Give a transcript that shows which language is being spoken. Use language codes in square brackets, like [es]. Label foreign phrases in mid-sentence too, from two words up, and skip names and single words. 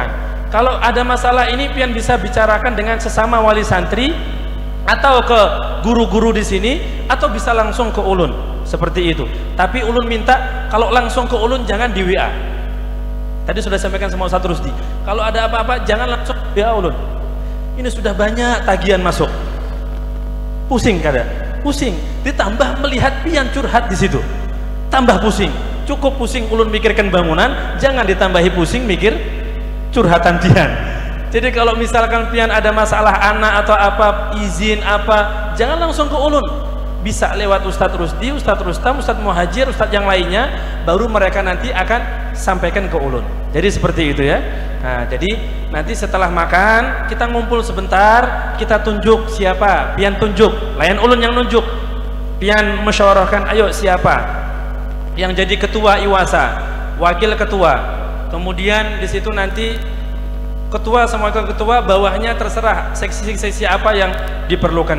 [id] Kalau ada masalah ini pian bisa bicarakan dengan sesama wali santri atau ke guru-guru di sini, atau bisa langsung ke ulun seperti itu. Tapi ulun minta kalau langsung ke ulun jangan di WA. Tadi sudah sampaikan sama Ustaz Rusdi, kalau ada apa-apa jangan langsung WA ulun. Ini sudah banyak tagihan masuk, pusing kada, pusing. Ditambah melihat pian curhat di situ, tambah pusing. Cukup pusing ulun mikirkan bangunan, jangan ditambahi pusing mikir curhatan pian. Jadi kalau misalkan pian ada masalah anak atau apa, izin apa, jangan langsung ke ulun, bisa lewat Ustadz Rusdi, Ustadz Rustam, Ustadz Muhajir, Ustadz yang lainnya, baru mereka nanti akan sampaikan ke ulun. Jadi seperti itu ya. Nah, jadi nanti setelah makan kita ngumpul sebentar, kita tunjuk siapa, pian tunjuk, layan ulun yang nunjuk, pian musyawarahkan, ayo siapa yang jadi ketua Iwasa, wakil ketua, kemudian di situ nanti ketua sama wakil ketua, bawahnya terserah seksi-seksi apa yang diperlukan.